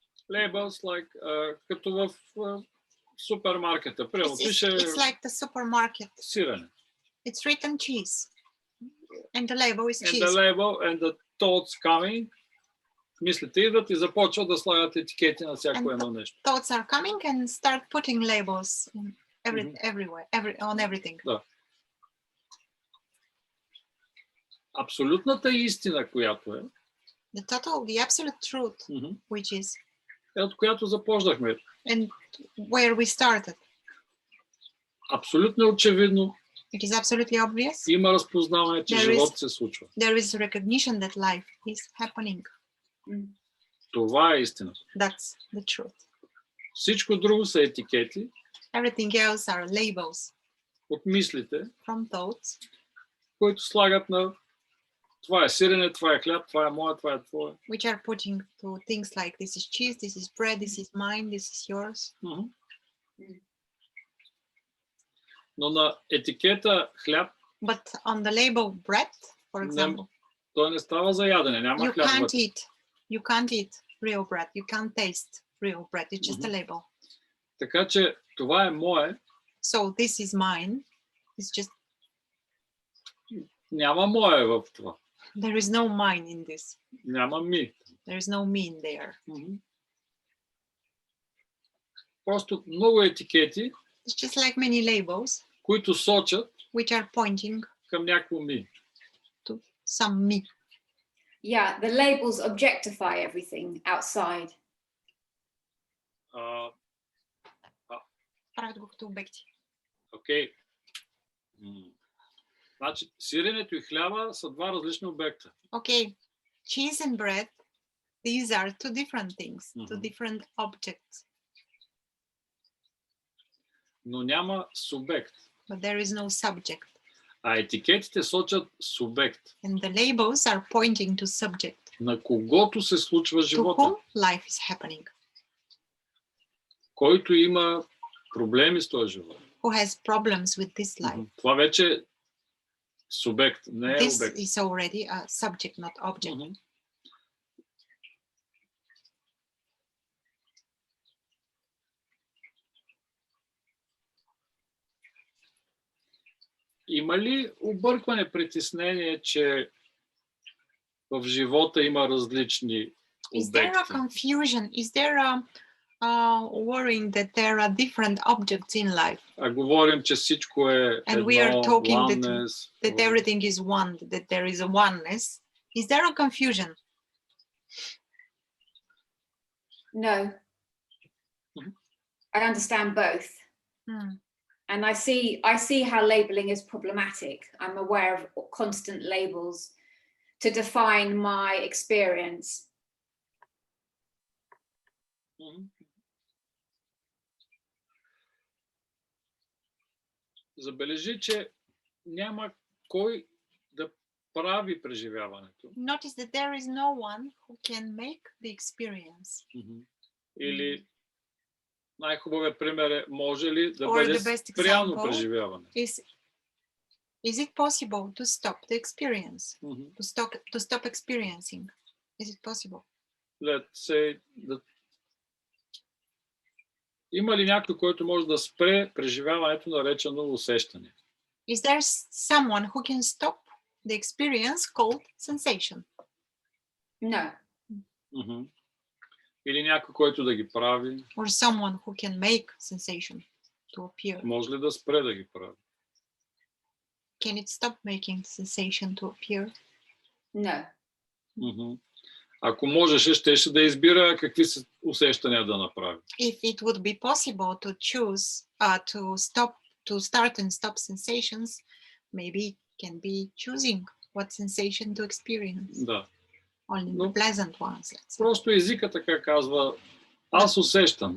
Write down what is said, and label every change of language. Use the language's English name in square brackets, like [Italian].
[English] Labels like, [Bulgarian] като в супермаркета. Примерно пише [English] It's like the supermarket. [Bulgarian] сирене. [English] It's written cheese, and the label is cheese. And the label and the thoughts coming. [Bulgarian] Мислите идват и започват да слагат етикети на всяко едно нещо. [English] Thoughts are coming and start putting labels everywhere, on everything. [Bulgarian] Да. Абсолютната истина, която е, [English] the absolute truth, which is, [Bulgarian] е от която започнахме. [English] And where we started. [Bulgarian] Абсолютно очевидно. [English] It is absolutely obvious. [Bulgarian] Има разпознаване, че живот се случва. [English] There is recognition that life is happening. [Bulgarian] Това е истина. [English] That's the truth. [Bulgarian] Всичко друго са етикети. [English] Everything else are labels. [Bulgarian] От мислите. [English] From thoughts. [Bulgarian] Които слагат на това е сирене, това е хляб, това е моя, това е твое. [English] Which are putting to things like this is cheese, this is bread, this is mine, this is yours. [Bulgarian] Но на етикета хляб, [English] but on the label bread, for example, [Bulgarian] той не става за ядене, няма хляб. [English] You can't eat real bread. You can't taste real bread. It's just a label. [Bulgarian] Така че това е мое. [English] So this is mine. It's just. [Bulgarian] Няма мое в това. [English] There is no mine in this. [Bulgarian] Няма ми. [English] There is no me in there. [Bulgarian] Просто много етикети. [English] It's just like many labels. [Bulgarian] Които сочат. [English] Which are pointing. [Bulgarian] Към някакво ми. [English] To some me. Yeah, the labels objectify everything outside. [Bulgarian] Правят го като обекти. Окей. Значи, сиренето и хляба са два различни обекта. [English] Okay. Cheese and bread, these are two different things, two different objects. [Bulgarian] Но няма субект. [English] But there is no subject. [Bulgarian] А етикетите сочат субект. [English] And the labels are pointing to subject. [Bulgarian] На когото се случва живота. [English] To whom life is happening. [Bulgarian] Който има проблеми с този живот. [English] Who has problems with this life. [Bulgarian] Това вече е субект, не е [English] This [Bulgarian] обект. [English] is already a subject, not object. [Bulgarian] Има ли объркване, притеснение, че в живота има различни обекти? [English] Is there a confusion? Is there a worrying that there are different objects in life? [Bulgarian] А говорим, че всичко е [English] and [Bulgarian] едно, [English] we are talking oneness, that everything is one, that there is a oneness. Is there a confusion? No. I understand both. And I see how labeling is problematic. I'm aware of constant labels to define my experience. [Bulgarian] Забележи, че няма кой да прави преживяването. [English] Notice that there is no one who can make the experience. [Bulgarian] Или най-хубавият пример е, може ли да [English] Or [Bulgarian] бъде [English] the best [Bulgarian] спряно [English] example [Bulgarian] преживяване? [English] Is it possible to stop the experience? To stop experiencing? Is it possible? Let's say [Bulgarian] има ли някой, който може да спре преживяването, наречено усещане? [English] Is there someone who can stop the experience called sensation? No. [Bulgarian] Или някой, който да ги прави? [English] Or someone who can make sensation to appear? [Bulgarian] Може ли да спре да ги прави? [English] Can it stop making sensation to appear? No. [Bulgarian] Ако можеше, щеше да избира какви усещания да направи. [English] If it would be possible to choose to start and stop sensations, maybe it can be choosing what sensation to experience. [Bulgarian] Да. [English] Only the pleasant ones. Let's say. [Bulgarian] Просто езика така казва, аз усещам.